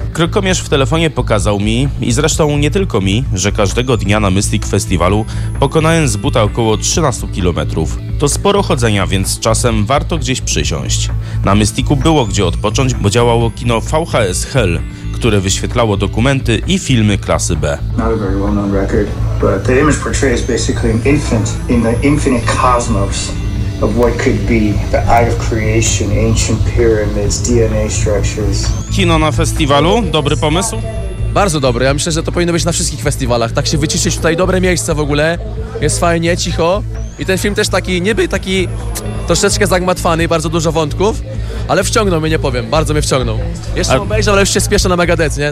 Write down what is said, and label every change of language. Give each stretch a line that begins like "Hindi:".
Polish: Krykomierz w telefonie pokazał mi, i zresztą nie tylko mi, że każdego dnia na Mystic Festiwalu pokonałem z buta około 13 km. To sporo chodzenia, więc czasem warto gdzieś przysiąść. Na Mysticu było gdzie odpocząć, bo działało kino VHS Hell, które wyświetlało dokumenty i filmy klasy B.
English: Not a very well-known record, but the image portrays basically an infant in the infinite cosmos of what could be the eye of creation, ancient pyramids, DNA structures.
Polish: Kino na festiwalu? Dobry pomysł? Bardzo dobry. Ja myślę, że to powinno być na wszystkich festiwalach. Tak się wyciszyć tutaj, dobre miejsce w ogóle. Jest fajnie, cicho. I ten film też taki, niby taki troszeczkę zagmatwany, bardzo dużo wątków, ale wciągnął mnie, nie powiem, bardzo mnie wciągnął. Jeszcze obejrzał, ale już się spieszę na Megadeth, nie?